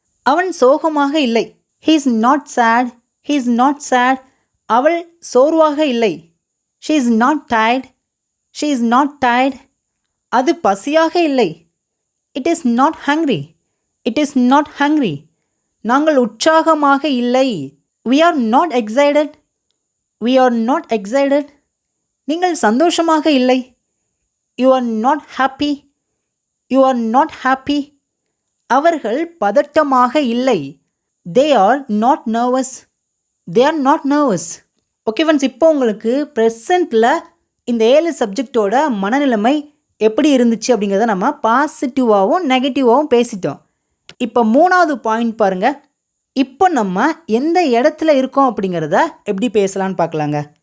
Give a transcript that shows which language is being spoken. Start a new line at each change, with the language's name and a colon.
English: அவன் சோகமாக இல்லை. He is not sad, he is not sad. அவள் சோர்வாக இல்லை. She is not tired, she is not tired.
Tamil: அது பசியாக இல்லை.
English: It is not hungry, it is not hungry.
Tamil: நாங்கள் உற்சாகமாக இல்லை.
English: we are not excited, we are not excited. நீங்கள் சந்தோஷமாக இல்லை. you are not happy, you are not happy. அவர்கள் பதட்டமாக இல்லை. they are not nervous, they are not nervous.
Tamil: Okay friends, இப்போ உங்களுக்கு ப்ரெசண்ட்டில் இந்த 7 சப்ஜெக்டோட மனநிலைமை எப்படி இருந்துச்சு அப்படிங்கிறத நம்ம பாசிட்டிவாகவும் நெகட்டிவாகவும் பேசிட்டோம். இப்போ 3வது பாயிண்ட் பாருங்கள். இப்போ நம்ம எந்த இடத்துல இருக்கோம் அப்படிங்கிறத எப்படி பேசலான்னு பார்க்கலாங்க.